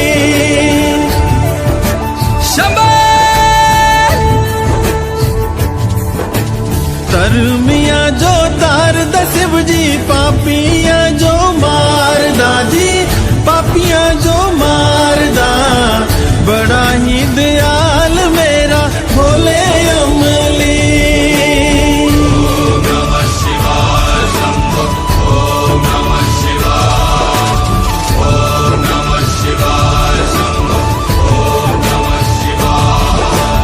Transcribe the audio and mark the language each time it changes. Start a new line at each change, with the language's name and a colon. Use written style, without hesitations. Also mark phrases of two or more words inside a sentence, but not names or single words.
Kangri: शंभो तरमिया जो तार दा शिव जी पापिया जो मारदा जी पापिया जो मारदा बड़ा ही दयाल मेरा भोले अमली।
Sanskrit: ओम नमः शिवाय शंभो ओम नमः शिवाय ओम नमः शिवाय शंभो ओम नमः शिवाय।